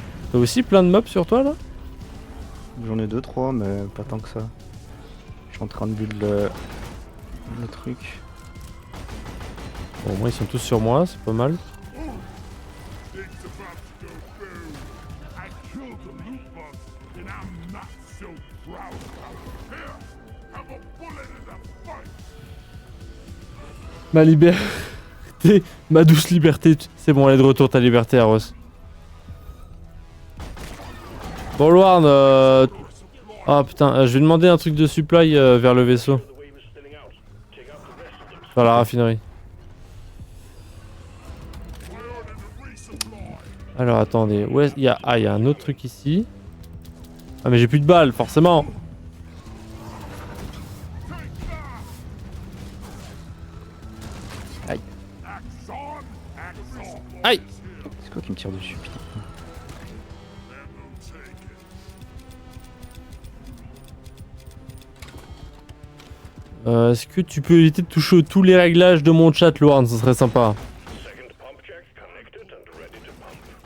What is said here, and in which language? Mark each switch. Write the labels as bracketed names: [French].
[French] T'as aussi plein de mobs sur toi là? J'en ai 2-3, mais pas tant que ça. Je suis en train de build le truc. Bon, moi ils sont tous sur moi, c'est pas mal. [English] Things about to go boom. I killed the loot boss, and I'm not so proud of it. Here, have a bullet in the fight. [French] Ma liberté, ma douce liberté, c'est bon, elle est de retour ta liberté, Aros. Bon, Luarn, ah putain, je vais demander un truc de supply vers le vaisseau. [English] The wave is thinning out. Take out the rest of them. [French] Vers la raffinerie. Alors attendez, ouais, il y a un autre truc ici. Ah mais j'ai plus de balles, forcément. Aïe. Aïe. C'est quoi qui me tire dessus, putain? Est-ce que tu peux éviter de toucher tous les réglages de mon chat, Luarn, ce serait sympa. [English] Second pump jack connected and ready to pump.